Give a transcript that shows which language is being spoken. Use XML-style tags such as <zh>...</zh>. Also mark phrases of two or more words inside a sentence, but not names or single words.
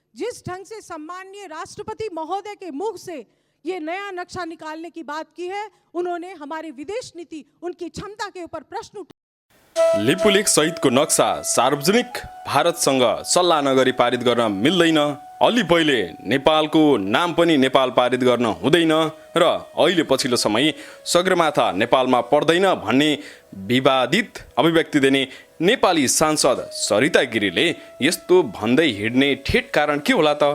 <hi>जिस ढंग से सम्माननीय राष्ट्रपति महोदय के मुख से ये नया नक्शा निकालने की बात की है, उन्होंने हमारी विदेश नीति, उनकी क्षमता के ऊपर प्रश्न उठाए।</hi> <ne>लिपुलेख सहितको नक्सा सार्वजनिक भारतसँग सल्लाह नगरी पारित गर्न मिल्दैन। अलि पहिले नेपालको नाम पनि नेपाल पारित गर्न हुँदैन र अहिले पछिल्लो समय सगरमाथा नेपालमा पर्दैन भन्ने विवादित अभिव्यक्ति दिने नेपाली सांसद सरिता गिरीले यस्तो भन्दै हिँड्ने ठेट कारण के होला त?</ne>